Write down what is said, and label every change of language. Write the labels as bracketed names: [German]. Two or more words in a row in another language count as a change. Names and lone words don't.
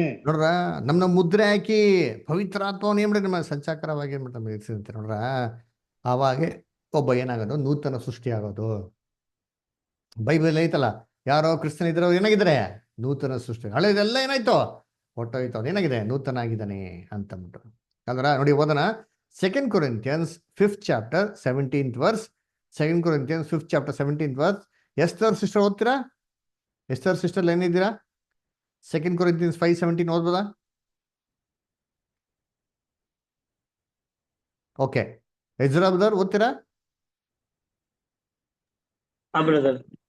[Kannada] ನೋಡ್ರ, ನಮ್ನ ಮುದ್ರೆ ಹಾಕಿ ಪವಿತ್ರಾತ್ಮವನ್ನು ಏನ್ ಮಾಡಿ ನಮ್ಮ ಸಂಚಾರವಾಗಿ ಏನ್ ಮಾಡ್ತಾರೆ ನೋಡ್ರ. ಆವಾಗ ಒಬ್ಬ ಏನಾಗೋದು? ನೂತನ ಸೃಷ್ಟಿ ಆಗೋದು. ಬೈಬಲ್ ಐತಲ್ಲ, ಯಾರೋ ಕ್ರಿಸ್ತನ ಇದ್ರೆ ಅವ್ರು ಏನಾಗಿದ್ದಾರೆ? ನೂತನ ಸೃಷ್ಟಿ. ಹಳೆದೆಲ್ಲ ಏನಾಯ್ತು? ಹೊಟ್ಟೋಯ್ತು. ಅವ್ನು ಏನಾಗಿದೆ? ನೂತನ ಆಗಿದ್ದಾನೆ ಅಂತಂದ್ಬಿಟ್ಟು ಅಲ್ರ. ನೋಡಿ ಓದೋಣ. [English] 2 Corinthians 5th chapter 17th verse. 2 Corinthians 5th chapter 17th verse. [Kannada] ಎಸ್ತರ್ ಸಿಸ್ಟರ್ ಓದ್ತೀರಾ? ಎಸ್ತರ್ ಸಿಸ್ಟರ್ ಏನಿದ್ದೀರಾ? 2 Corinthians 5:17 ಓದ್ಬೋದಾ? ಓಕೆ. ಎಜ್ರಾ ಬ್ರದರ್ ಓದ್ತೀರಾ? ಬ್ರದರ್.